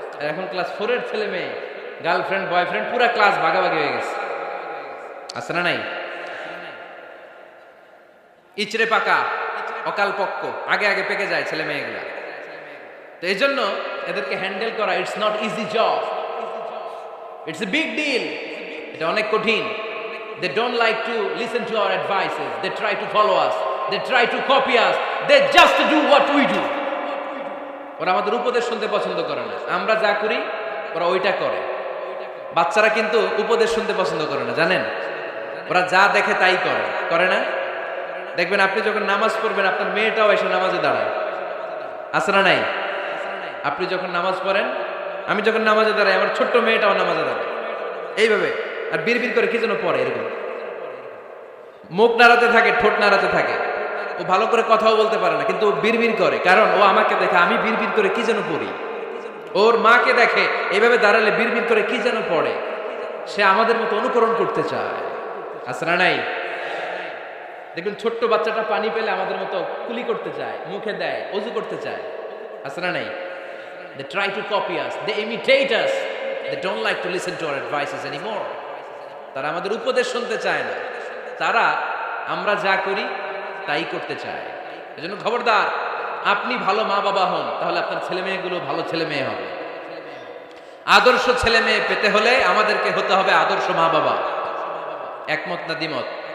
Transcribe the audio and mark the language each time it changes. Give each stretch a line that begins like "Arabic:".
Bangla: এখন ক্লাস 4-এর ছেলে মেয়ে গার্লফ্রেন্ড বয়ফ্রেন্ড পুরা ক্লাস ভাগাভাগি হয়ে গেছে। আছে না নাই? ইচড়ে পাকা, অকাল পক্ক, আগে আগে পেকে যায় ছেলে মেয়েগুলা। তো এই জন্য এদেরকে হ্যান্ডেল করা,
English: It's not easy job, it's a big deal.
Bangla: এটা অনেক কঠিন।
English: They don't like to listen to our advices. They try to follow us. They try to copy us. They just do what we do.
Bangla: ওরা আমাদের উপদেশ শুনতে পছন্দ করে না। আমরা যা করি ওরা ওইটা করে। বাচ্চারা কিন্তু উপদেশ শুনতে পছন্দ করে না, জানেন? ওরা যা দেখে তাই করে, করে না? দেখবেন আপনি যখন নামাজ পড়বেন আপনার মেয়েটাও এসে নামাজে দাঁড়ায়। আছে না নাই? আপনি যখন নামাজ পড়েন, আমি যখন নামাজে দাঁড়াই, আমার ছোট্ট মেয়েটাও নামাজে দাঁড়ায় এইভাবে, আর বিড়বিড় করে কি যেন পড়ে, এরকম মুখ নাড়াতে থাকে, ঠোঁট নাড়াতে থাকে। ও ভালো করে কথাও বলতে পারে না, কিন্তু ও বিড়বিড় করে, কারণ ও আমাকে দেখে আমি বিড়বিড় করে কি যেন পড়ি। ওর মাকে দেখে এইভাবে দাঁড়ালে বিড়বিড় করে কি যেন পড়ে। সে আমাদের মতো অনুকরণ করতে চায়। আছে না নাই? দেখুন ছোট্ট বাচ্চাটা পানি পেলে আমাদের মতো কুলি করতে চায়, মুখে দেয়, অজু করতে চায়। আছে না নাই?
English: They try to copy us, they imitate us, they don't like to listen to our advices anymore.
Bangla: তারা আমাদের উপদেশ শুনতে চায় না, তারা আমরা যা করি তাই করতে চায়। এজন্য খবরদার, আপনি ভালো মা বাবা হন, তাহলে আপনার ছেলে মেয়েগুলো ভালো ছেলে মেয়ে হবে। আদর্শ ছেলে মেয়ে পেতে হলে আমাদেরকে হতে হবে আদর্শ মা বাবা। একমত না দ্বিমত?